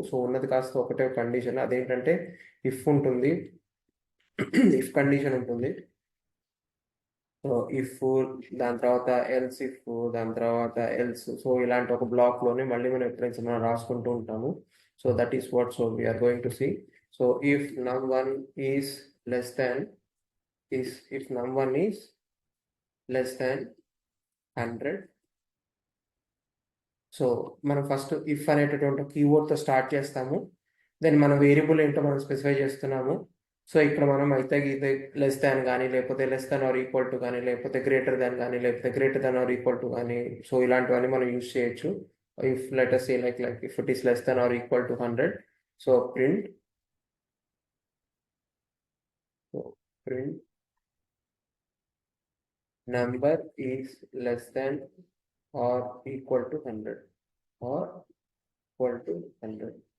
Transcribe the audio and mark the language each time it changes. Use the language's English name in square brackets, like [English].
[Telugu] So ఉన్నది కాస్త ఒకటే కండిషన్, అదేంటంటే ఇఫ్ ఉంటుంది. ఇఫ్ కండిషన్ ఉంటుంది. సో ఇఫ్, దాని తర్వాత ఎల్స్ ఇఫ్, దాని తర్వాత ఎల్స్. సో ఇలాంటి ఒక బ్లాక్లోనే మళ్ళీ మనం ఎప్పుడైనా మనం రాసుకుంటూ ఉంటాము. [English] So that is what so we are going to see. So if num1 is less than if num1 is less than 100. [Telugu] So మనం ఫస్ట్ ఇఫ్ అనేటటువంటి కీవర్డ్తో స్టార్ట్ చేస్తాము. దెన్ మన వేరియబుల్ ఏంటో మనం స్పెసిఫై చేస్తున్నాము. సో ఇక్కడ మనం అయితే ఇది లెస్ దాన్ కానీ, లేకపోతే less than or equal to కానీ, లేకపోతే గ్రేటర్ దాన్ కానీ, లేకపోతే greater than or equal to కానీ, సో ఇలాంటివన్నీ మనం యూజ్ చేయొచ్చు. [English] If let us say like if it is less than or equal to 100, so print number is less than or equal to 100 or equal to 100.